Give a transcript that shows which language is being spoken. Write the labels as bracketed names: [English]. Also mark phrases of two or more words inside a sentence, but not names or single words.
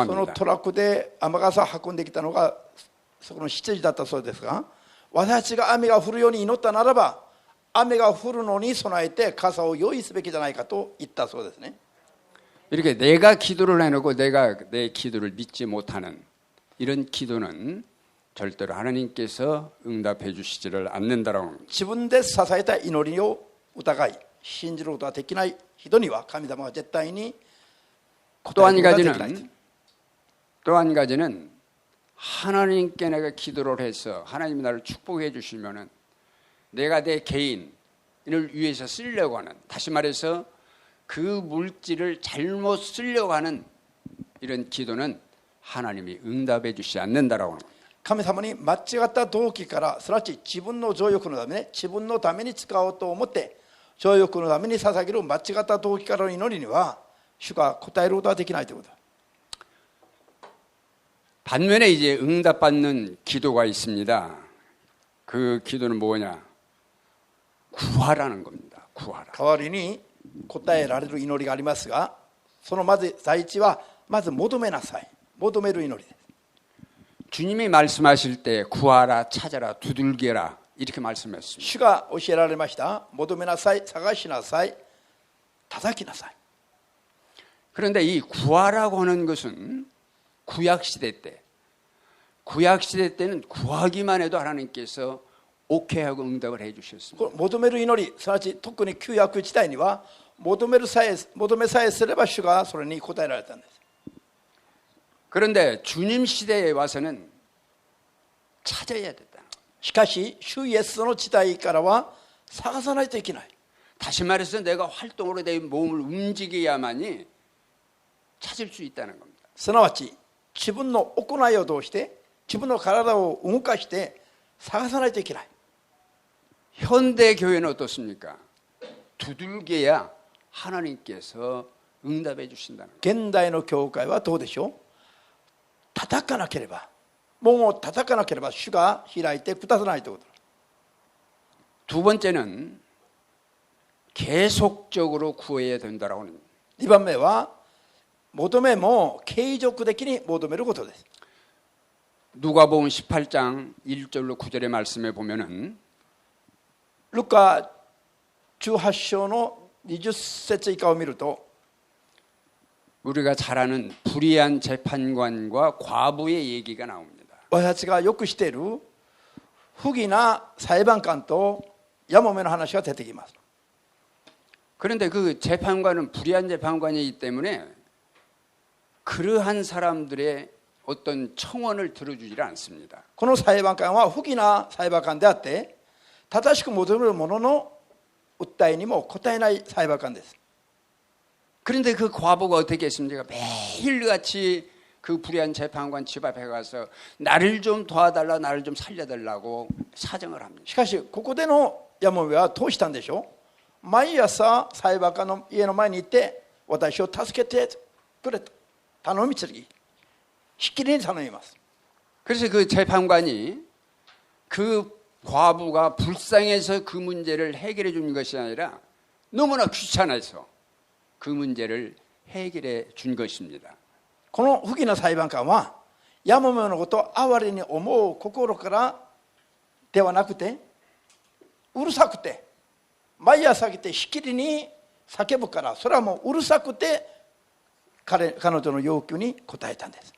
[Japanese] その [Korean] 합니다. [Japanese] トラックで雨傘を運んできたのがそこの執事だったそうですが、私が雨が降るように祈ったならば雨が降るのに備えて傘を用意すべきじゃないかと言ったそうですね。 [Korean] 이렇게 내가 기도를 해놓고 내가 내 기도를 믿지 못하는 이런 기도는 절대로 하나님께서 응답해 주시지를 않는다라고 합니다. [Japanese] 自分で捧げた祈りを疑い信じることができない人には神様は絶対に [Korean] 또 한 가지는 하나님께 내가 기도를 해서 하나님이 나를 축복해 주시면은 내가 내 개인을 위해서 쓰려고 하는, 다시 말해서 그 물질을 잘못 쓰려고 하는 이런 기도는 하나님이 응답해 주시지 않는다라고 하는 겁니다. [Japanese] 神様に間違った動機から、すなわち自分の情欲のためね、自分のために使おうと思って情欲のために捧げる間違った動機からの祈りには主が答えることはできないということ。 [Korean] 반면에 이제 응답받는 기도가 있습니다. 그 기도는 뭐냐? 구하라는 겁니다. 구하라. [Japanese] 代わりに答えられる祈りがありますが、そのまず第一はまず求めなさい。求める祈りです。 [Korean] 주님이 말씀하실 때 구하라, 찾아라, 두들겨라 이렇게 말씀했습니다. [Japanese] 主が教えられました。求めなさい、探しなさい、叩きなさい。 [Korean] 그런데 이 구하라고 하는 것은 구약 시대 때는 구하기만 해도 하나님께서 오케이하고 응답을 해 주셨습니다. [Japanese] 求める祈り、すなわち特に旧約時代には求めさえすれば主がそれに答えられたんです。 [Korean] 그런데 주님 시대에 와서는 찾아야 됐다. [Japanese] しかし主イエスの時代からは探さないといけない。 [Korean] 다시 말해서 내가 활동으로 내 몸을 움직여야만이 찾을 수 있다는 겁니다. [Japanese] すなわち自分の行いを通して自分の体を動かして探さないといけない。 [Korean] 현대 교회는 어떻습니까? 두들겨야 하나님께서 응답해 주신다는 거예요. [Japanese] 現代の教会はどうでしょう。叩かなければ、門を叩かなければ主が開いてくださないということ。 [Korean] 두 번째는 계속적으로 구해야 된다라고 하는 겁니다. [Japanese] 2 番目は求めも継続的に求めることです。 [Korean] 누가복음 18장 1절로 9절의 말씀에 보면은 [Japanese] ルカ18章の20節以下を見ると [Korean] 우리가 잘 아는 불의한 재판관과 과부의 얘기가 나옵니다. [Japanese] 私たちがよく知っている不義な裁判官とやもめの話が出てきます。 [Korean] 그런데 그 재판관은 불의한 재판관이기 때문에 그러한 사람들의 어떤 청원을 들어주질 않습니다. [Japanese] この裁判官は不義な裁判官であって正しく求める者の訴えにも応えない裁判官です。 [Korean] 그런데 그 과부가 어떻게 했습니까? 매일같이 그 불의한 재판관 집 앞에 가서 나를 좀 도와달라, 나를 좀 살려달라고 사정을 합니다. [Japanese] しかしここでのやもめはどうしたんでしょう。毎朝裁判官の家の前に行って私を助けてくれと頼み続きしきりに頼みます。 [Korean] 그래서 그 재판관이 그 과부가 불쌍해서 그 문제를 해결해 준 것이 아니라 너무나 귀찮아서 그 문제를 해결해 준 것입니다. [Japanese] この不義な裁判官はやもめのことを哀れに思う心からではなくてうるさくて毎朝来てしきりに叫ぶからそれはもううるさくて彼女の要求に応えたんです。